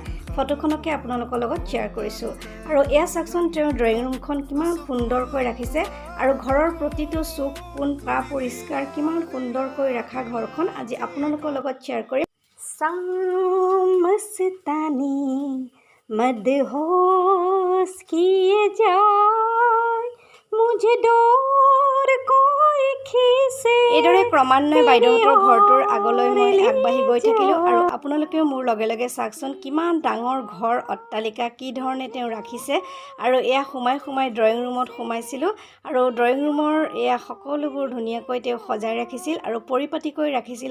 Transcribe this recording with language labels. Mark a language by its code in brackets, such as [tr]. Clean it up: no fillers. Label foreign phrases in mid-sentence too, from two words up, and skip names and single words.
[as] ফটোখনকে আপোনালোকৰ লগত শ্বেয়াৰ কৰিছোঁ। আৰু এয়া চাওকচোন তেওঁৰ [en] drawing roomkhon [as] কিমান সুন্দৰকৈ ৰাখিছে আৰু ঘৰৰ প্ৰতিটো চুক কোণ পা পৰিষ্কাৰ, কিমান সুন্দৰকৈ ৰখা ঘৰখন আজি আপোনালোকৰ লগত শ্বেয়াৰ কৰিম। [hi] মস্তানী মদहोश किए जाए मुझे डोर कोई खींचे। [as] এইদৰে ক্ৰমান্বয়ে বাইদেউহঁতৰ ঘৰটোৰ আগলৈ মই আগবাঢ়ি গৈ থাকিলোঁ আৰু আপোনালোকেও মোৰ লগে লগে চাওকচোন কিমান ডাঙৰ ঘৰ অট্টালিকা, কি ধৰণে তেওঁ ৰাখিছে। আৰু এয়া সোমাই [en] drawing roomot [as] সোমাইছিলোঁ আৰু [en] drawing roomor [as] এয়া সকলোবোৰ ধুনীয়াকৈ তেওঁ সজাই ৰাখিছিল আৰু পৰিপাটিকৈ ৰাখিছিল।